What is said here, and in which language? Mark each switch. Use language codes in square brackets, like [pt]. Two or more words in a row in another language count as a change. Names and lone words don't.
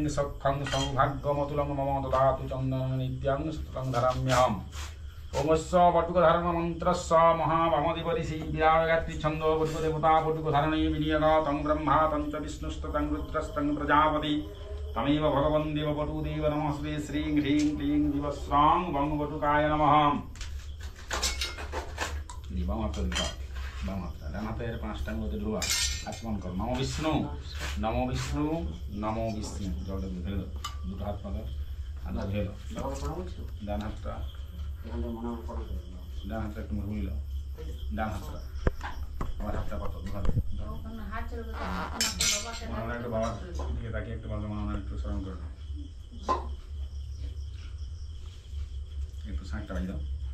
[sa] सख्खं सौभाग्यमतुलं मम ददातु चन्दनं नित्यं सततं धराम्यहम् ओमस्य वटुकधर्म मन्त्रस्य महाभामदिपरिषि विरागात्रि छन्दो वटुकदेवता वटुकधारणे विनियगातं ब्रह्मा तं च विष्णुस्तं रुद्रस्तं प्रजापति तमेव भगवन् देव वटुदेव नमस्ते श्रीं ह्रीं क्लीं दिवस्रां वं वटुकाय नमः [bn] ডান হাতের 5টা মধ্যে ঢোকা আচমন কর [sa] নমো বিষ্ণু নমো বিষ্ণু নমো বিষ্ণু [bn] জলটা ধরে দাও দুটো হাত পাকা হাত ধরে দাও ডান হাতটা একটু মুড়ে দাও ডান হাতটা আমার হাতটা কত দুহাতে মনে একটু বাবার দিকে তাকিয়ে একটু ভালো মনে একটু স্মরণ করে দাও একটু শাঁখটা বাজি দাও